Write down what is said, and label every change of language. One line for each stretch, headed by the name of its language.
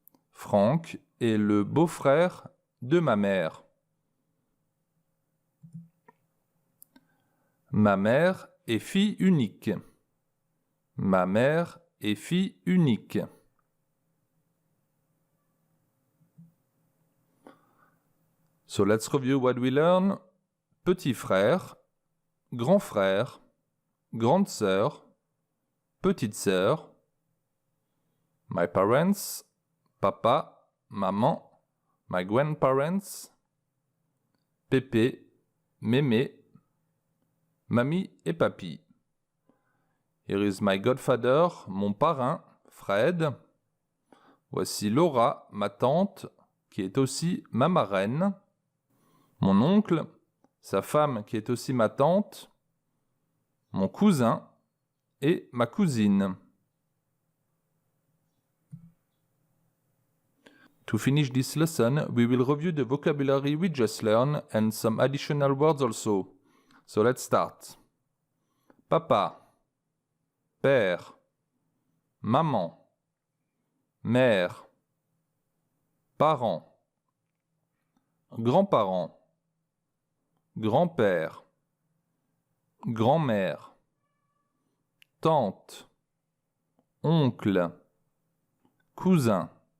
French: Franck est le beau-frère de ma mère. Ma mère est fille unique. Ma mère est fille unique.
English: So let's review what we learn.
French: Petit frère, grand frère, grande sœur, petite sœur.
English: My parents, papa, maman, my grandparents.
French: Pépé, mémé, mamie et papy.
English: Here is my godfather,
French: mon parrain,
English: Fred.
French: Voici Laura, ma tante, qui est aussi ma marraine. Mon oncle, sa femme qui est aussi ma tante. Mon cousin et ma cousine.
English: To finish this lesson, we will review the vocabulary we just learned and some additional words also. So let's start.
French: Papa, père, maman, mère, parents, grands-parents, grand-père, grand-mère, tante, oncle, cousin,